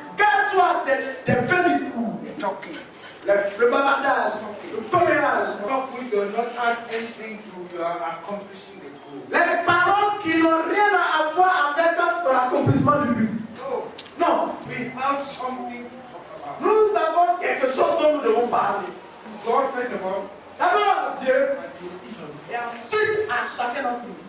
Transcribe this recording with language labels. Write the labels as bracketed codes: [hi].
[fr] garde-toi des vains discours, [en] Talking. [fr] le bavardage, le commérage, [en] Talk which does not add anything to your accomplishing the goal. [fr] les paroles qui n'ont rien à voir avec l'accomplissement du but. [en] No. [fr] Non, [en] We have something to talk about. [fr] nous avons quelque chose dont nous devons parler. [en] God, first of all, [fr] D'abord à Dieu, [en] and to each of us. [fr] et ensuite à chacun d'entre nous.